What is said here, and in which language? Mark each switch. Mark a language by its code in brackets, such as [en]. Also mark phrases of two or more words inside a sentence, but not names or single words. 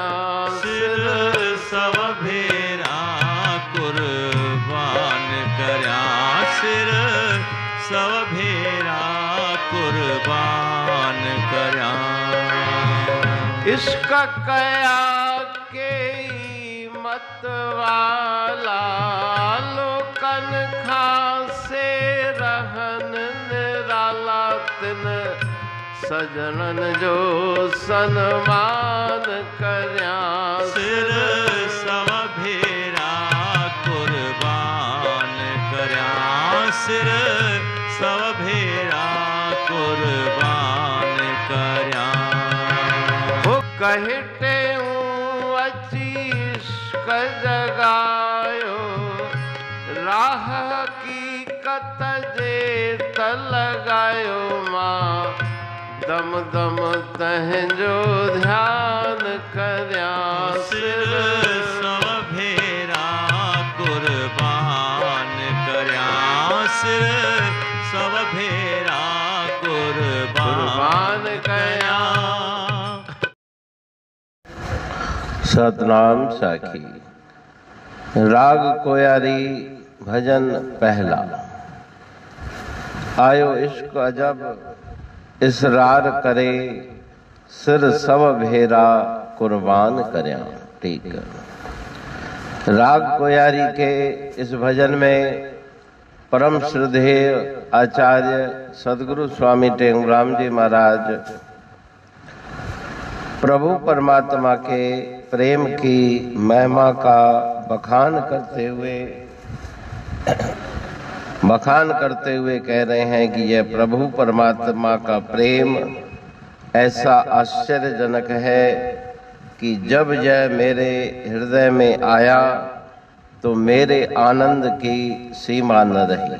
[sd] सिर सब भेरा कुर्बान कर्या। सिर सब भेरा कुर्बान कर्या। इश्क कया के मत वाला। लोकन खां से रहन निराला। तिन सजनन जो सन्मान कर्या। सिर सब भेरा कुर्बान कर्या। सिर सब भेरा कुर्बान कर्या। हो कहते हूँ अची इश्क जगायो। राह हकीकत जे त लगायो। मां दम दम तहजो ध्यान कर्या। सिर सब भेरा कुर्बान कर्या। सिर सब भेरा कुर्बान कर्या। सतनाम साखी। राग कोयारी भजन पहला आयो इश्क अजब इसरार करे। सिर सब भेरा कुर्बान कर्या। [hi] ठीक है। राग कोयारी के इस भजन में परम श्रद्धेय आचार्य सद्गुरु स्वामी टेंगराम जी महाराज प्रभु परमात्मा के प्रेम की महिमा का बखान करते हुए कह रहे हैं कि यह प्रभु परमात्मा का प्रेम ऐसा आश्चर्यजनक है कि जब यह मेरे हृदय में आया तो मेरे आनंद की सीमा न रही।